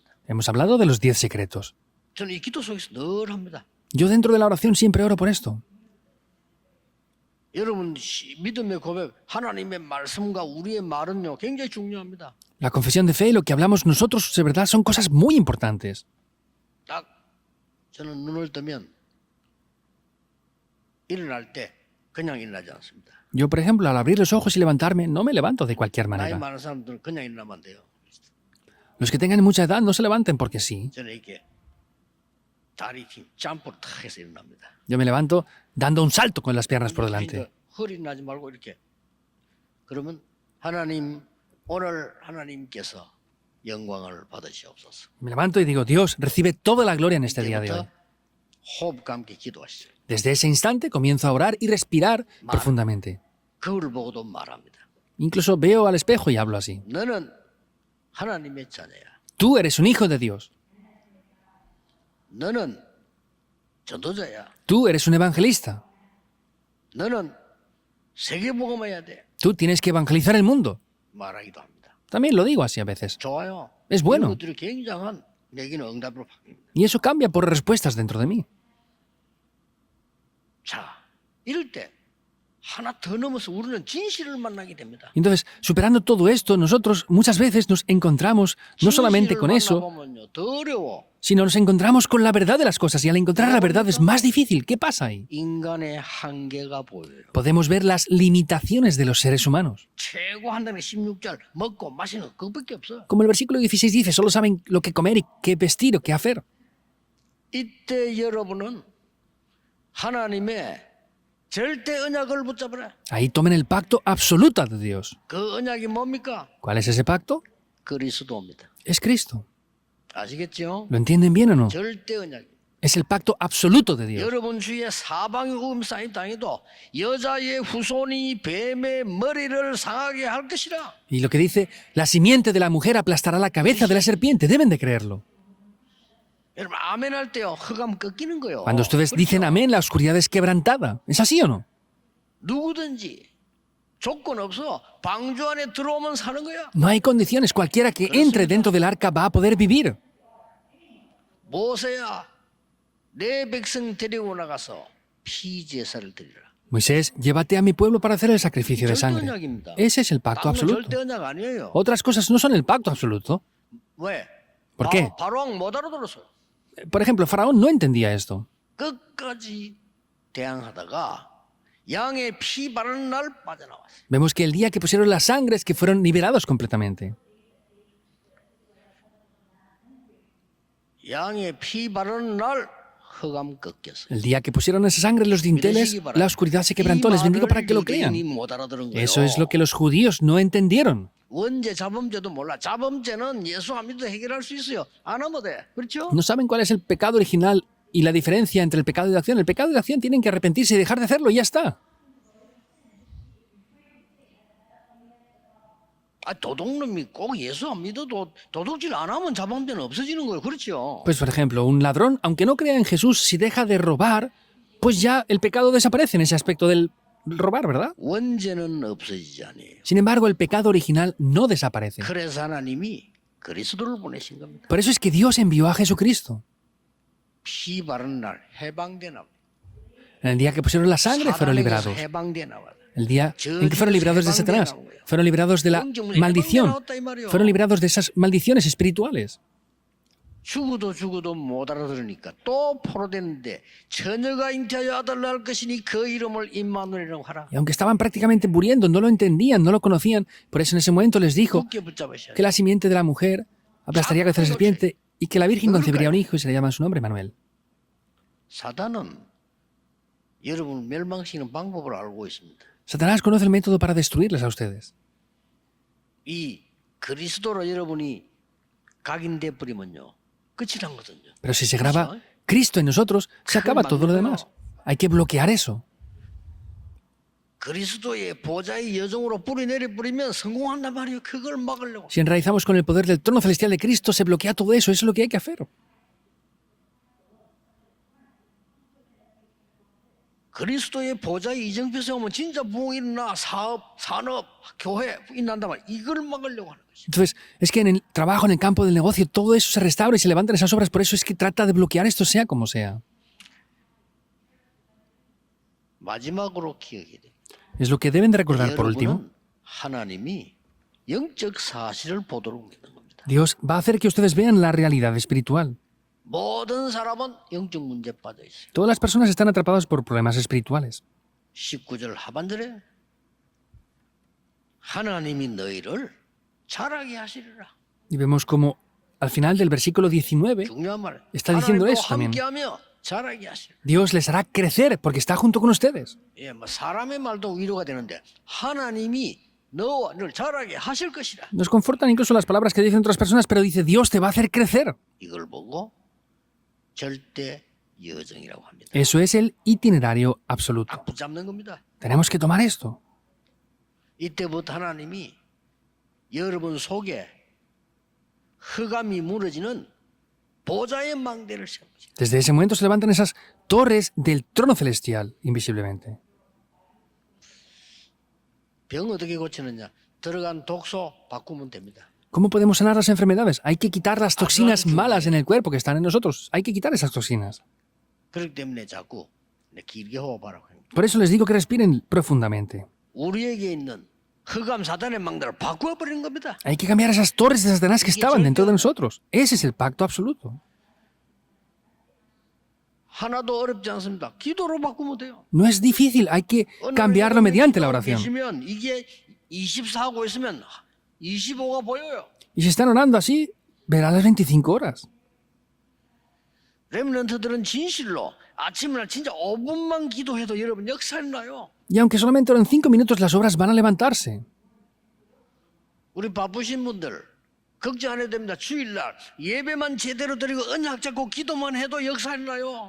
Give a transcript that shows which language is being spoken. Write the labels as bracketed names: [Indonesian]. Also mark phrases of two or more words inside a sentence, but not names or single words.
[Spanish] Hemos hablado de los 10 secretos. [Korean] 저는 이 기도 속에서 늘 합니다. [Spanish] Yo dentro de la oración siempre oro por esto. [Korean] 여러분 믿음의 고백, 하나님의 말씀과 우리의 말은요 굉장히 중요합니다. [Spanish] La confesión de fe y lo que hablamos nosotros de verdad son cosas muy importantes. [Korean] 딱 저는 눈을 뜨면 일어날 때 그냥 일어나지 않습니다. [Spanish] Yo, por ejemplo, al abrir los ojos y levantarme, no me levanto de cualquier [Korean] 나이 [Spanish] manera. [Korean] 많은 사람들은 그냥 일어나면 안 돼요. [Spanish] Los que tengan mucha edad no se levanten porque sí. [Korean] 저는 이렇게 다리 힘, 점프를 탁 해서 일어납니다. [Spanish] Yo me levanto dando un salto con las piernas por delante. [Korean] 허리 나지 말고 이렇게. 그러면 하나님 오늘 하나님께서 영광을 받으시옵소서. [Spanish] Me levanto y digo, Dios, recibe toda la gloria en este día de hoy. [Korean] 이때부터 호흡과 함께 기도하시죠. [Spanish] Desde ese instante comienzo a orar y respirar profundamente. [Korean] 거울을 보고도 말합니다. [Spanish] Incluso veo al espejo y hablo así. [Korean] 너는 하나님의 자녀야. [Spanish] Tú eres un hijo de Dios. [Korean] 너는 전도자야. [Spanish] Tú eres un evangelista. [Korean] 너는 세계복음해야 돼. [Spanish] Tú tienes que evangelizar el mundo. [Korean] 말하기도 합니다. [Spanish] También lo digo así a veces. [Korean] 좋아요. [Spanish] Es bueno. [Korean] 이것들이 굉장한 내기는 응답으로 바뀝니다. [Spanish] Y eso cambia por respuestas dentro de mí. [Korean] 자, 이럴 때 하나 더 넘어서 우리는 진실을 만나게 됩니다. [Spanish] Entonces, superando todo esto, nosotros muchas veces nos encontramos no solamente [Korean] 진실을 [Spanish] con eso, [Korean] 만나보면요, 더 어려워. [Spanish] sino nos encontramos con la verdad de las cosas. Y al encontrar la verdad es más difícil. ¿Qué pasa ahí? [Korean] 인간의 한계가 보여요. [Spanish] Podemos ver las limitaciones de los seres humanos. [Korean] 최고 한다는 16절 먹고 마시는 그것밖에 없어. [Spanish] Como el versículo 16 dice, solo saben lo que comer y qué vestir o qué hacer. [Korean] 이때 여러분은 하나님의 절대 언약을 붙잡으라. [Spanish] Ahí tomen el pacto absoluto de Dios. [Korean] 그 언약이 뭡니까? [Spanish] ¿Cuál es ese pacto? [Korean] 그리스도입니다. [Spanish] Es Cristo. [Korean] 아시겠죠? [Spanish] ¿Lo entienden bien o no? [Korean] 절대 언약. [Spanish] Es el pacto absoluto de Dios. [Korean] 여러분 주위에 사방의 우음 쌓인 땅에도 여자의 후손이 뱀의 머리를 상하게 할 것이라. [Spanish] Y lo que dice, la simiente de la mujer aplastará la cabeza de la serpiente. Deben de creerlo. [Korean] 여러분 아멘 할 때요 흑암 꺾이는 거요. [Spanish] Cuando ustedes dicen amén, la oscuridad es quebrantada. ¿Es así o no? [Korean] 누구든지 조건 없어. 방주 안에 들어오면 사는 거야. [Spanish] No hay condiciones. Cualquiera que entre dentro del arca va a poder vivir. [Korean] 모세야 내 백성 데리고 나가서 피 제사를 드리라. [Spanish] Moisés, llévate a mi pueblo para hacer el sacrificio de [Korean] 절대 [Spanish] sangre. [Korean] 언약입니다. [Spanish] Ese es el pacto [Korean] 땅은 [Spanish] absoluto. [Korean] 절대 언약 아니에요. [Spanish] Otras cosas no son el pacto absoluto. [Korean] 왜? [Spanish] ¿Por qué? [Korean] 바로왕 못 알아들었어요. [Spanish] Por ejemplo, Faraón no entendía esto. [Korean] 끝까지 대항하다가 양의 피 바르는 날 빠져나왔어요. [Spanish] Vemos que el día que pusieron la sangre es que fueron liberados completamente. [Korean] 양의 피 바르는 날 흑암 꺾였어요. [Spanish] El día que pusieron esa sangre en los dinteles, la oscuridad se quebrantó. Les bendigo para que lo crean. [Korean] 유대인이 못 알아들은 거예요. [Spanish] Eso es lo que los judíos no entendieron. [Korean] 원죄 자범죄도 몰라. 자범죄는 예수 안 믿어도 해결할 수 있어요. 안 하면 돼. 그렇죠? [Spanish] No saben cuál es el pecado original y la diferencia entre el pecado y la acción. El pecado y la acción tienen que arrepentirse y dejar de hacerlo y ya está. [Korean] 도둑놈이 꼭 예수 안 믿어도 도둑질 안 하면 자범죄는 없어지는 거예요. 그렇죠? [Spanish] Pues por ejemplo, un ladrón, aunque no crea en Jesús, si deja de robar, pues ya el pecado desaparece en ese aspecto del robar, ¿verdad? [Korean] 원죄는 없어지지 않아요. [Spanish] Sin embargo, el pecado original no desaparece. [Korean] 그래서 하나님이 그리스도를 보내신 겁니다. [Spanish] Por eso es que Dios envió a Jesucristo. [Korean] 피 바른 날 해방되나 봐요. [Spanish] En el día que pusieron la sangre fueron liberados. [Korean] 해방되나 봐요. [Spanish] El día en que fueron liberados de Satanás. Fueron liberados de la maldición. Fueron liberados de esas maldiciones espirituales. [Korean] 죽어도 못 알아들으니까 또 포로되는데 처녀가 잉태하여 아들을 낳을 것이니 그 이름을 임마누엘이라고 하라. [Spanish] Y aunque estaban prácticamente muriendo, no lo entendían, no lo conocían, por eso en ese momento les dijo [Korean] 굳게 붙잡으셔야 [Spanish] que la simiente de la mujer aplastaría la cabeza de la serpiente y que la Virgen concebiría un hijo y se le llama su nombre Manuel. [Korean] 사단은 여러분을 멸망시키는 방법을 알고 있습니다. [Spanish] Satanás conoce el método para destruirles a ustedes. [Korean] 이 그리스도로 여러분이 각인돼 버리면요 끝이란 거거든요. [Spanish] Pero si se graba Cristo en nosotros, se acaba todo lo demás. Hay que bloquear eso. [Korean] 그리스도의 보좌의 여정으로 뿌리 내려 버리면 성공한단 말이에요. 그걸 막으려고. [Spanish] Si enraizamos con el poder del trono celestial de Cristo, se bloquea todo eso. Eso es lo que hay que hacer. [Korean] 그리스도의 보좌의 이정표에 오면 진짜 부흥이 일어나 사업, 산업, 교회 일어난단 말이에요. 이걸 막으려고 하는 것이죠. [Spanish] Entonces, es que en el trabajo, en el campo del negocio, todo eso se restaura y se levantan esas obras. Por eso es que trata de bloquear esto, sea como sea. [Korean] 마지막으로 기억해야 돼요. [Spanish] Es lo que deben de recordar por último. [Korean] 여러분은 하나님이 영적 사실을 보도록 믿는 겁니다. [Spanish] Dios va a hacer que ustedes vean la realidad espiritual. [Korean] 모든 사람은 영적 문제 빠져 있어요. [Spanish] Todas las personas están atrapadas por problemas espirituales. [Korean] 19절 하반절에 하나님이 너희를 자라게 하시리라. [Spanish] Y vemos como al final del versículo 19, [Korean] 중요한 말. [Spanish] Está diciendo [Korean] 하나님과 [Spanish] eso también. [Korean] 함께하며 자라게 하시리라. [Spanish] Dios les hará crecer porque está junto con ustedes. [Korean] 예, 뭐 사람의 말도 위로가 되는데 하나님이 너와 늘 자라게 하실 것이라. [Spanish] Nos confortan incluso las palabras que dicen otras personas, pero dice Dios te va a hacer crecer. [Korean] 이걸 보고 절대 여정이라고 합니다. [Spanish] Eso es el itinerario absoluto. [Korean] 딱 붙잡는 겁니다. [Spanish] Tenemos que tomar esto. [Korean] 이때부터 하나님이 여러분 속에 흑암이 무너지는 보좌의 망대를 세우고 있습니다. [Spanish] Desde ese momento se levantan esas torres del trono celestial, invisiblemente. [Korean] 병 어떻게 고치느냐? 들어간 독소 바꾸면 됩니다. [Spanish] ¿Cómo podemos sanar las enfermedades? Hay que quitar las toxinas malas en el cuerpo que están en nosotros. Hay que quitar esas toxinas. [Korean] 그렇기 때문에 자꾸 길게 호흡하라고 합니다. [Spanish] Por eso les digo que respiren profundamente. [Korean] 우리에게 있는 흑암 사단의 망대를 바꾸어버리는 겁니다. [Spanish] Hay que cambiar esas torres de Satanás que estaban dentro de nosotros. Ese es el pacto absoluto. [Korean] 하나도 어렵지 않습니다. 기도로 바꾸면 돼요. [Spanish] No es difícil, hay que cambiarlo mediante la oración. [Korean] 계시면 이게 24하고 있으면 25가 보여요. [Spanish] Y si están orando así, verán las 25 horas. [Korean] 렘넌트들은 진실로 아침날 진짜 5분만 기도해도 여러분 역사 일어나요. [Spanish] Y aunque solamente oran 5 minutos, las obras van a levantarse. [Korean] 우리 바쁘신 분들 걱정 안 해도 됩니다. 주일날 예배만 제대로 드리고 언약 잡고 기도만 해도 역사 일어나요.